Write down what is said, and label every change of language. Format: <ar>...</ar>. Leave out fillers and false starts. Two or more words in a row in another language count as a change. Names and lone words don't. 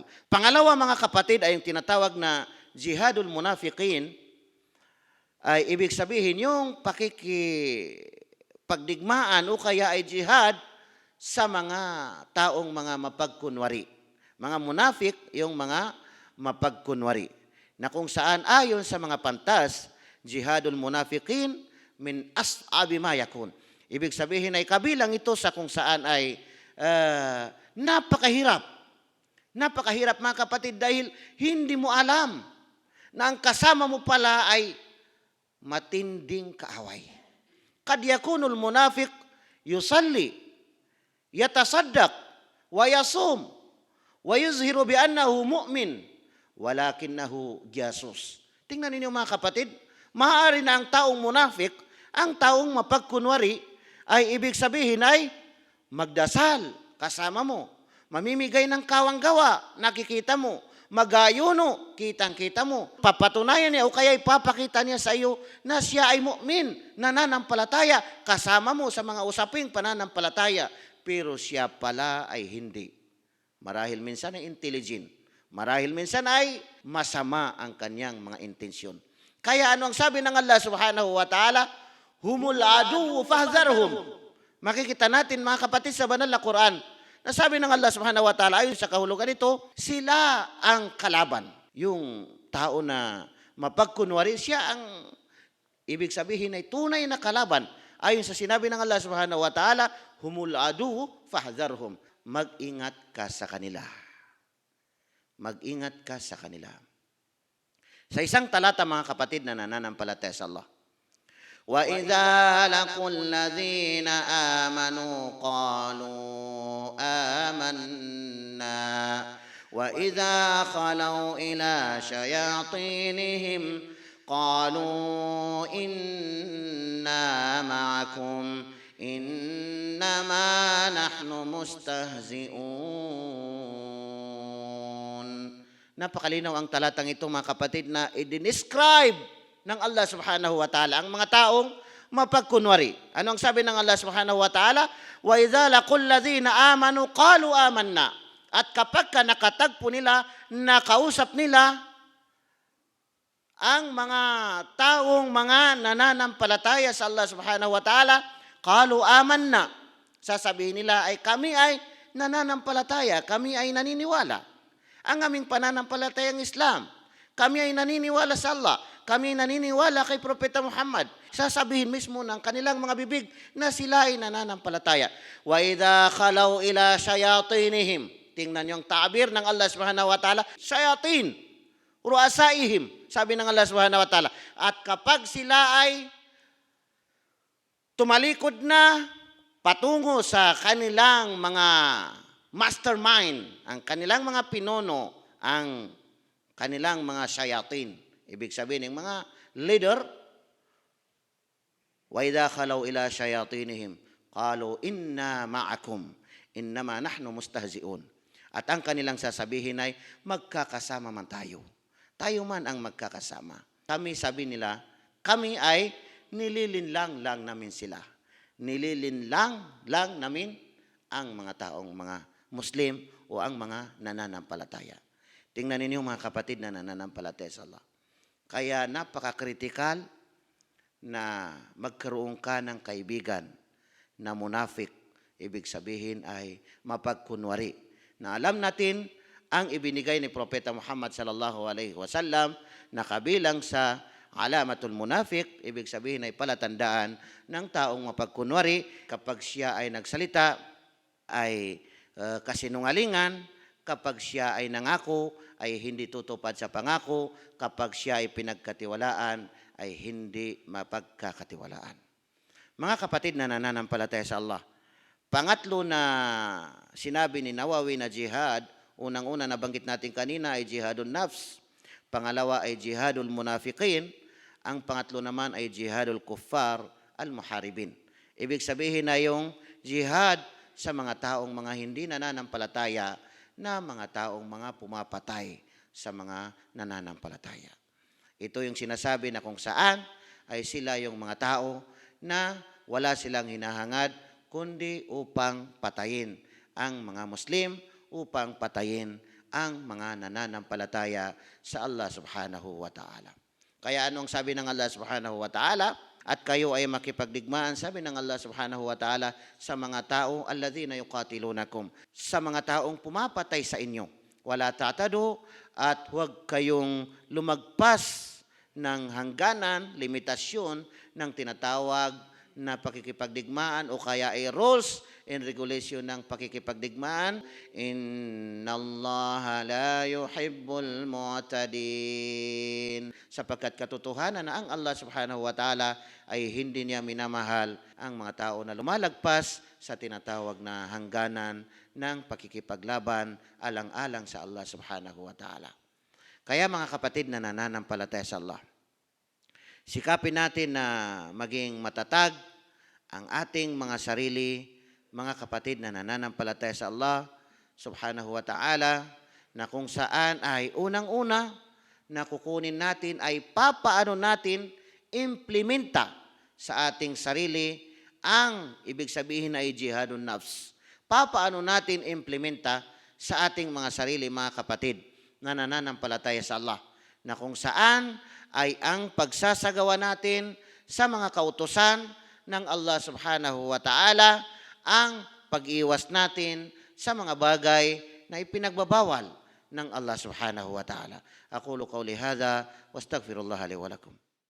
<tl>Pangalawa mga kapatid ay yung tinatawag na</tl> <ar>جهاد المنافقين,</ar> <tl>ay ibig sabihin yung pagdigmaan o kaya ay jihad sa mga taong mga mapagkunwari. Mga munafik, yung mga mapagkunwari. Na kung saan ayon sa mga pantas,</tl> <ar>جهاد المنافقين من أصعب ما يكون.</ar> <tl>Ibig sabihin ay kabilang ito sa kung saan ay napakahirap. Napakahirap mga kapatid dahil hindi mo alam na ang kasama mo pala ay matinding kaaway.</tl> <ar>قد يكون المنافق يصلي، يتصدق، ويصوم، ويظهر بأنه مؤمن، ولكنه جاسوس.</ar> <tl>Tingnan ninyo mga kapatid, maaari na ang taong munafik, ang taong mapagkunwari, ay ibig sabihin ay magdasal kasama mo, mamimigay ng kawang-gawa, nakikita mo, mag-ayuno, kitang-kita mo. Papatunayan niya o kaya ipapakita niya sa iyo na siya ay mu'min, nananampalataya, kasama mo sa mga usaping pananampalataya. Pero siya pala ay hindi. Marahil minsan ay intelligent. Marahil minsan ay masama ang kanyang mga intensyon. Kaya ano ang sabi ng Allah</tl> <ar>سبحانه وتعالى? هم العدو فاحذرهم.</ar> <tl>Makikita natin mga kapatid sa banal na Quran, nasabi ng Allah</tl> <ar>سبحانه وتعالى</ar> <tl>ayon sa kahulugan nito, sila ang kalaban. Yung tao na mapagkunwari, siya ang ibig sabihin ay tunay na kalaban. Ayon sa sinabi ng Allah</tl> <ar>سبحانه وتعالى, هم العدو فاحذرهم.</ar> <tl>Mag-ingat ka sa kanila. Mag-ingat ka sa kanila. Sa isang talata mga kapatid na nananampalataya sa Allah,</tl> <ar>وَإِذَا لَقُوا الَّذِينَ آمَنُوا قَالُوا آمَنَّا وَإِذَا خَلَوْا إِلَى شَيَاطِينِهِمْ قَالُوا إِنَّا مَعَكُمْ إِنَّمَا نَحْنُ مُسْتَهْزِئُونَ.</ar> <tl>Napakalinaw ang talatang ito mga kapatid na i-describe ng Allah</tl> <ar>سبحانه وتعالى</ar> <tl>ang mga taong mapagkunwari. Ano ang sabi ng Allah</tl> <ar>سبحانه وتعالى? وإذا لقوا الذين آمنوا قالوا آمنا.</ar> <tl>At kapag nakatagpo nila, nakausap nila ang mga taong mga nananampalataya sa Allah</tl> <ar>سبحانه وتعالى, قالوا آمنا.</ar> <tl>Sasabihin nila ay kami ay nananampalataya, kami ay naniniwala. Ang aming pananampalatayang Islam. Kami ay naniniwala sa Allah. Kami ay naniniwala kay Propeta Muhammad. Sasabihin mismo ng kanilang mga bibig na sila ay nananampalataya.</tl> <ar>وإذا خلوا إلى شياطينهم.</ar> <tl>Tingnan niyo ang ta'bir ng Allah</tl> <ar>سبحانه وتعالى.</ar> <tl>Shayatin. Ru'asaihim. Sabi ng Allah</tl> <ar>سبحانه وتعالى.</ar> <tl>At kapag sila ay tumalikod na patungo sa kanilang mga mastermind, ang kanilang mga pinuno, ang kanilang mga shayatin. Ibig sabihin ng mga leader,</tl> <ar>وإذا خلوا إلى شياطينهم قالوا إنا معكم إنما نحن مستهزئون.</ar> <tl>At ang kanilang sasabihin ay magkakasama man tayo. Tayo man ang magkakasama. Kami, sabi nila, kami ay nililinlang lang namin sila. Nililinlang lang namin ang mga taong mga Muslim o ang mga nananampalataya. Tingnan ninyo mga kapatid na nananampalataya sa Allah. Kaya napaka-critical na magkaroon ka ng kaibigan na munafik. Ibig sabihin ay mapagkunwari. Na alam natin ang ibinigay ni Propeta Muhammad</tl> <ar>صلى الله عليه وسلم</ar> <tl>na kabilang sa</tl> <ar>علامة المنافق,</ar> <tl>ibig sabihin ay palatandaan ng taong mapagkunwari kapag siya ay nagsalita ay kasinungalingan, kapag siya ay nangako ay hindi tutupad sa pangako, kapag siya ay pinagkatiwalaan ay hindi mapagkakatiwalaan. Mga kapatid na nananampalataya sa Allah, pangatlo na sinabi ni Nawawi na jihad, unang-una nabanggit natin kanina ay</tl> <ar>جهاد النفس,</ar> <tl>pangalawa ay</tl> <ar>جهاد المنافقين,</ar> <tl>ang pangatlo naman ay</tl> <ar>جهاد الكفار المحاربين.</ar> <tl>Ibig sabihin na yung jihad sa mga taong mga hindi nananampalataya na mga taong mga pumapatay sa mga nananampalataya. Ito yung sinasabi na kung saan ay sila yung mga tao na wala silang hinahangad kundi upang patayin ang mga Muslim, upang patayin ang mga nananampalataya sa Allah</tl> <ar>سبحانه وتعالى.</ar> <tl>Kaya anong sabi ng Allah</tl> <ar>سبحانه وتعالى?</ar> <tl>At kayo ay makipagdigmaan, sabi ng Allah</tl> <ar>سبحانه وتعالى,</ar> <tl>sa mga tao,</tl> <ar>الذين يقاتلونكم,</ar> <tl>sa mga taong pumapatay sa inyo.</tl> <ar>ولا تعتدوا,</ar> <tl>at huwag kayong lumagpas ng hangganan, limitasyon ng tinatawag na pakikipagdigmaan o kaya ay</tl> <en>rules and regulation</en> <tl>ng pakikipagdigmaan.</tl> <ar>إن الله لا يحب المعتدين.</ar> <tl>Sapagkat katotohanan na ang Allah</tl> <ar>سبحانه وتعالى</ar> <tl>ay hindi niya minamahal ang mga tao na lumalagpas sa tinatawag na hangganan ng pakikipaglaban alang-alang sa Allah</tl> <ar>سبحانه وتعالى.</ar> <tl>Kaya mga kapatid na nananampalataya sa Allah, sikapin natin na maging matatag ang ating mga sarili, mga kapatid na nananampalataya sa Allah</tl> <ar>سبحانه وتعالى,</ar> <tl>na kung saan ay unang-una na kukunin natin ay papaano natin implementa sa ating sarili ang ibig sabihin ay</tl> <ar>جهاد النفس.</ar> <tl>Papaano natin implementa sa ating mga sarili, mga kapatid na nananampalataya sa Allah, na kung saan ay ang pagsasagawa natin sa mga kautusan ng Allah</tl> <ar>سبحانه وتعالى,</ar> <tl>ang pag-iwas natin sa mga bagay na ipinagbabawal ng Allah</tl> <ar>سبحانه وتعالى. أقول قولي هذا، وأستغفر الله لي ولكم.</ar>